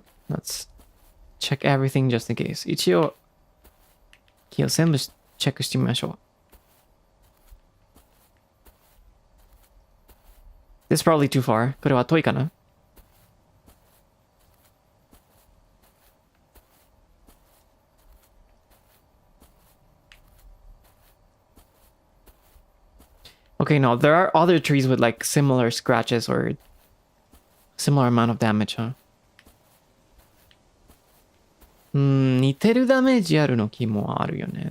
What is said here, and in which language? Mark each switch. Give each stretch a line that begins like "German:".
English: Let's check everything just in case.
Japanese: 一応、キーを全部チェックしてみましょう。
English: This is probably too far.
Japanese: これは遠いかな?
English: Okay, no, there are other trees with like similar scratches or similar amount of damage, huh?
Japanese: 似てるダメージあるの気もあるよね。